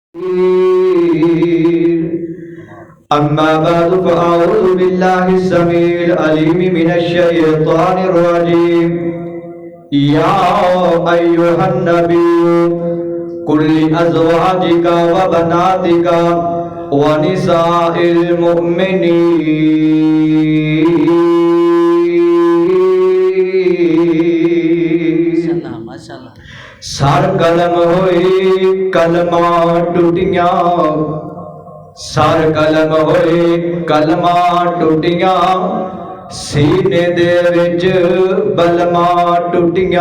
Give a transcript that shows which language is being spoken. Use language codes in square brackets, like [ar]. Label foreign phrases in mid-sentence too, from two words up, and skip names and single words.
[ar] أما بعد فأعوذ بالله السميع العليم من الشيطان الرجيم. يا أيها النبي قل لأزواجك و بناتك و نساء المؤمنين [pa] ਸਿਰ ਕਲਮ ਹੋਏ ਕਲਮਾ ਟੁੱਟੀਆਂ, ਸਿਰ ਕਲਮ ਹੋਏ ਕਲਮਾ ਟੁੱਟੀਆਂ, ਸੀਨੇ ਦੇ ਵਿਚ ਬਲਮਾ ਟੁੱਟੀਆਂ।